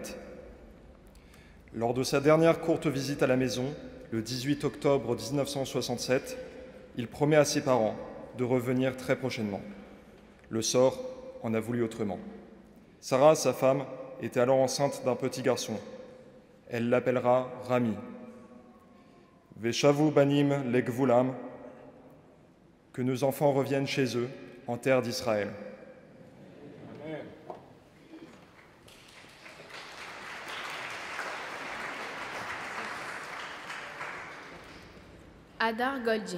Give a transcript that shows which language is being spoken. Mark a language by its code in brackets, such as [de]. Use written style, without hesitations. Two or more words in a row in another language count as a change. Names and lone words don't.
[fr] Lors de sa dernière courte visite à la maison, le 18 octobre 1967, il promet à ses parents de revenir très prochainement. Le sort en a voulu autrement. Sarah, sa femme, était alors enceinte d'un petit garçon. Elle l'appellera Rami. [he] ושבו בנים לגבולם, [fr] que nos enfants reviennent chez eux, en terre d'Israël. Amen. Hadar Goldin.